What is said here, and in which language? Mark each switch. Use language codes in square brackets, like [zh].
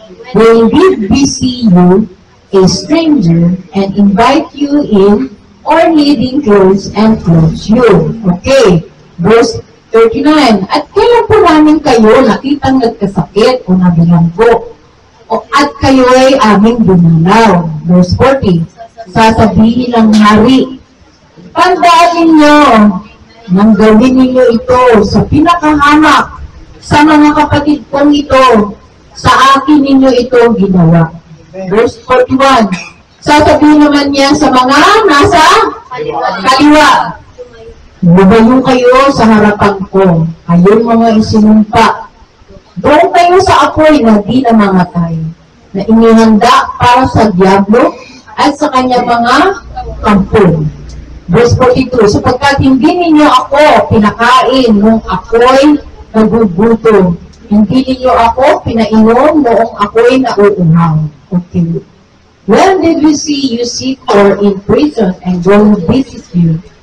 [en] When did we see you a stranger and invite you in, or needing clothes and clothe you? Okay. Verse 39. [tl] At kailan po namin kayo nakitang nagkasakit o nabilanggo? At kayo ay aming dinalaw. Verse 40. Sasabihin ng hari, tandaan ninyo, nang gawin ninyo ito sa pinakahamak, sa mga kapatid kong ito, sa akin ninyo ito ginawa. Verse 41. Sasabihin naman niya sa mga nasa kaliwa, lumayo kayo sa harapan ko, kayong mga isinumpa. Doon kayo sa apoy na di namamatay, na inihanda para sa diablo at sa kanya mga kampo. Verse 42, sapagkat hindi ninyo ako pinakain nung ako'y nagugutom. Hindi ninyo ako pinainom noong ako'y nauuhaw. Okay. [en] When did we see you sick or in prison and go visit you?